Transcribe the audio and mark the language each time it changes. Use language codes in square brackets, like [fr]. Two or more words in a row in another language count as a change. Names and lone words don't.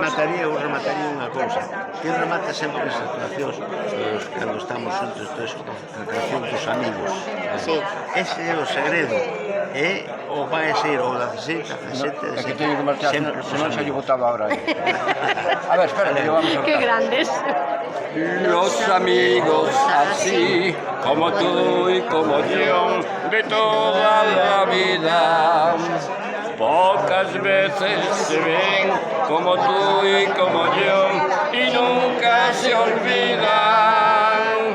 [gl] Eu remataría unha cousa. Que remata sempre as actuacións cando estamos xuntos, a canción dos amigos. Sí. Ese é o segredo. O vai ser o 16, 17, 17. É que teño que marchar, senón xa lle botaba ahora. [es] A ver, espera, que vamos a... Que grandes. Los amigos así, como tú y como yo, de toda la vida, pocas veces se ven como tú y como yo, y nunca se olvidan.